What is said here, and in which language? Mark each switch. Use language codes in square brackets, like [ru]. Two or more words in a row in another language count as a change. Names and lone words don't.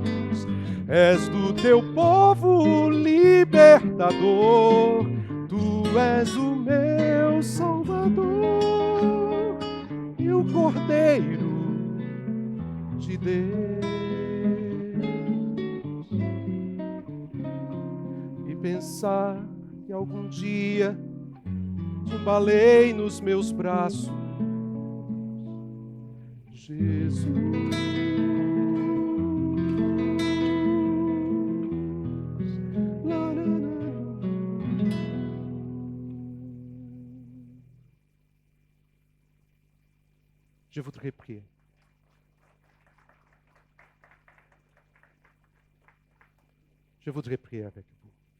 [pt] És do teu povo libertador, tu és o meu Salvador e o Cordeiro de Deus. E pensar que algum dia te embalei nos meus braços, Jesus. [fr] Je voudrais prier. Je voudrais prier avec vous.